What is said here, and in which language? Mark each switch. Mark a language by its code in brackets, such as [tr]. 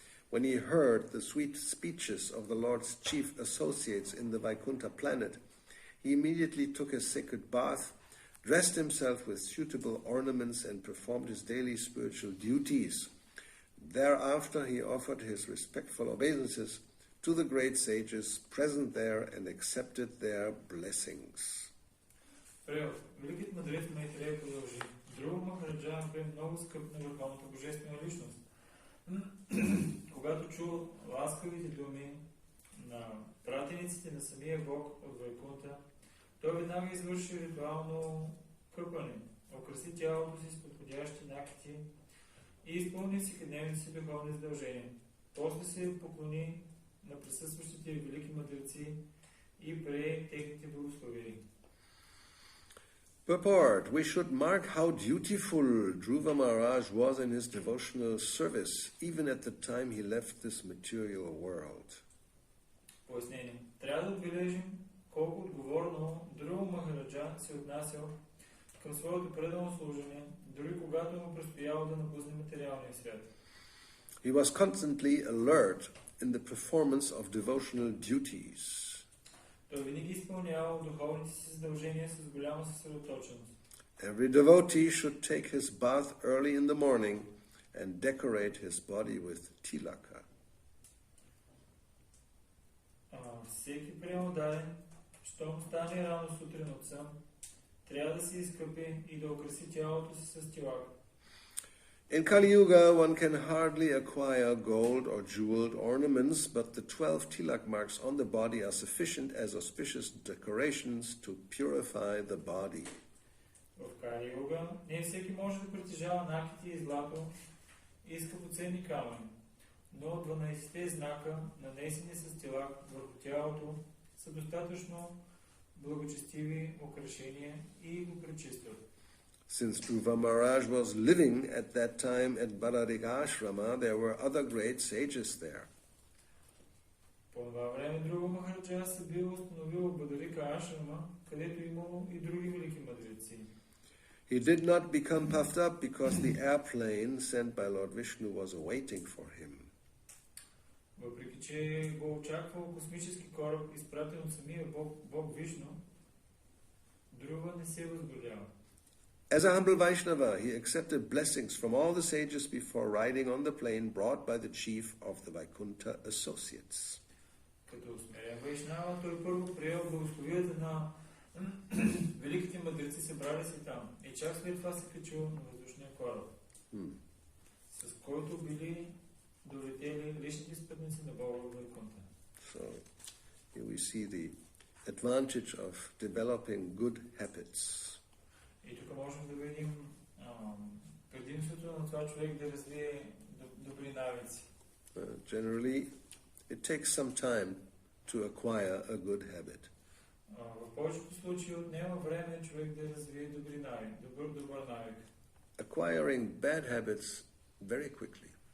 [en] When he heard the sweet speeches of the Lord's chief associates in the Vaikuntha planet, he immediately took a sacred bath, dressed himself with suitable ornaments, and performed his daily spiritual duties. Thereafter he offered his respectful obeisances to the great sages present there and accepted their blessings. [bg] Великият мъдрец Майтрея продължи. Друва Махараджа бе много скъп на върховната божествена личност. Когато чу ласкавите думи на пратениците на самия Бог от Вайкунта, той веднага извърши ритуално къпане, окраси тялото си с подходящи накити и изпълни всекидневните си духовни задължения. После се поклони на присъстващите велики мъдреци и прие техните благословения. [en] Purport. We should mark how dutiful Dhruva Maharaj was in his devotional service, even at the time he left this material world. [bg] Пояснение. Трябва да отбележим колко отговорно Dhruva Махараджа се отнасял към своето предано служение, дори когато му предстояло да напусне материалния свят. [en] He was constantly alert in the performance of devotional duties. [bg] Той винаги изпълнявал духовните си задължения с голяма съсредоточеност. [en] Every devotee should take his bath early in the morning and decorate his body with tilaka. [bg] Всеки преодален, щом стане рано сутрин от сън, трябва да се изкъпи и да украси тялото си с тилак. [en] In Kali-yuga, one can hardly acquire gold or jeweled ornaments, but the 12 tilak marks on the body are sufficient as auspicious decorations to purify the body. [bg] В Кали-юга не всеки може да притежава накити и злато и скъпоценни камъни, но 12 знака, нанесени с тилак върху тялото, са достатъчно благочестиви украшения и го пречистват. [en] Since Dhruva Maharaj was living at that time at Balarik Ashrama, there were other great sages there. [bg] По това време Dhruva Махараджа се бил установил в Бадарика Ашрама, където имало и други велики мъдреци. [en] He did not become puffed up because the airplane sent by Lord Vishnu was awaiting for him. [bg] Въпреки че го очаквал космически кораб, изпратен от самия Бог Вишну, Dhruva не се възгордява. [en] As a humble Vaishnava, he accepted blessings from all the sages before riding on the plane brought by the chief of the Vaikuntha associates. [bg] Като смирен Вайшнава, той първо приел благословията на великите мъдреци, събрали се там. И чак след това се качил на въздушния кораб, с който били долетели личните спътници на Бога в Вайкунта. [en] So, here we see the advantage of developing good habits. [bg] И тук можем да видим предимството на това човек да развие добри навици. [en] Generally, it takes some time to acquire a good habit. [bg] В повечето случаи отнема време човек да развие добър навик. [en] Acquiring bad habits very quickly.